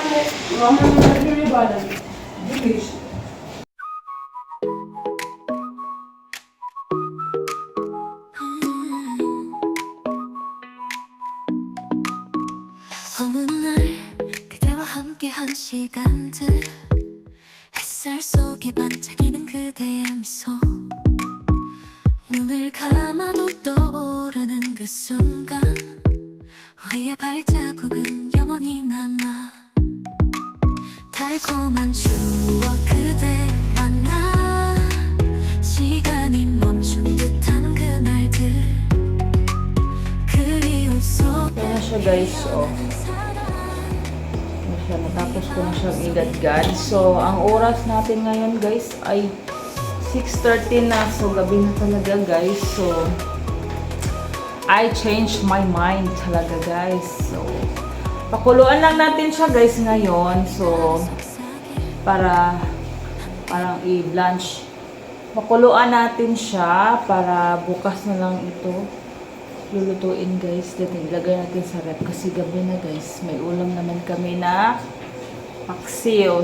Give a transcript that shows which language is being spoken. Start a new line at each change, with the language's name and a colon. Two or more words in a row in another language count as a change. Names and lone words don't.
Korean: 어느 날 그대와 함께한 시간들, 햇살 속에 반짝이는 그대의 미소, 눈을 감아도 떠오르는 그 순간, 우리의 발자국은 영원히 남아. 달콤한 추억 그대와 나, 시간이 멈춘 듯한 그날들, 그리움 속.
Filipino: Kaya siya guys, oh. Natapos ko na siyang igadgad. So, ang oras natin ngayon guys ay 6:30 na. So, gabi na talaga guys.
English: So, I changed my mind talaga guys.
Filipino: So, pakuluan lang natin siya guys ngayon. So, parang i-blanch. Pakuluan natin siya para bukas na lang ito lulutuin guys. Dito ilagay natin sa rep kasi gabi na guys. May ulam naman kami na paksiw.